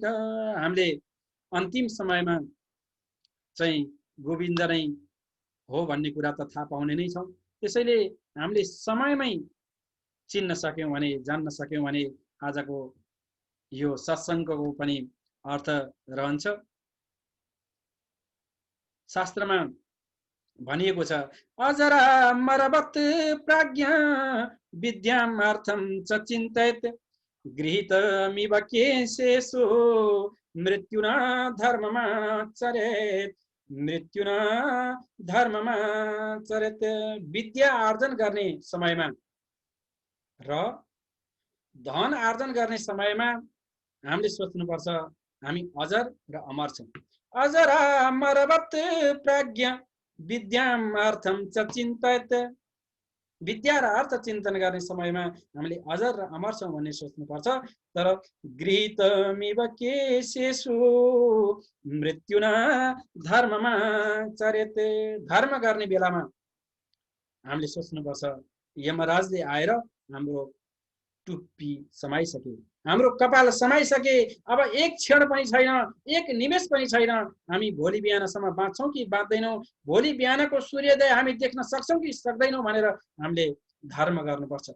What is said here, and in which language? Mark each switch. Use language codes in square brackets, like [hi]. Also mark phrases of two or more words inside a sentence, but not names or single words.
[ne] हामीले अन्तिम समयमा चाहिँ गोविन्द नै हो भन्ने कुरा त थाहा पाउने नै छौँ। त्यसैले हामीले समयमै चिन्न सक्यौँ भने, जान्न सक्यौँ भने आजको यो सत्सङ्गको पनि अर्थ रहन्छ। शास्त्रमा भनिएको छ, [sa] अजरा मरवत प्राज्ञा विद्यामर्थं च चिन्तयेत्, गृहीतमिव केशेषु मृत्युना धर्ममाचरेत्, मृत्युना धर्ममाचरेत्। [ne] विद्या आर्जन गर्ने समयमा र धन आर्जन गर्ने समयमा हामीले सोच्नुपर्छ हामी अजर र अमर छौँ। [sa] अजरा मरवत प्राज्ञा विद्यामर्थं च चिन्तयेत्, [ne] विद्या र अर्थ चिन्तन गर्ने समयमा हामीले अजर र अमर छौँ भन्ने सोच्नुपर्छ। तर [sa] गृहीतमिव केशेषु मृत्युना धर्ममा चर्यते, [ne] धर्म गर्ने बेलामा हामीले सोच्नुपर्छ यमराजले आएर हाम्रो टुप्पी समाइसके, हाम्रो कपाल समाइसके, अब एक क्षण पनि छैन, एक निमेष पनि छैन, हामी भोलि बिहानसम्म बाँच्छौँ कि बाँच्दैनौँ, भोलि बिहानको सूर्योदय हामी देख्न सक्छौँ कि सक्दैनौँ भनेर हामीले धर्म गर्नुपर्छ।